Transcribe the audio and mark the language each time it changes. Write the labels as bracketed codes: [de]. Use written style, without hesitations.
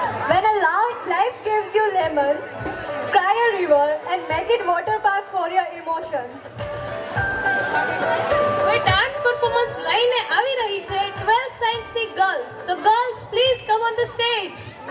[en] When a life gives you lemons, cry a river and make it water park for your emotions. [gu] હવે dance performance લઈને આવી રહી છે 12th science ની girls. [en] So girls please come on the stage.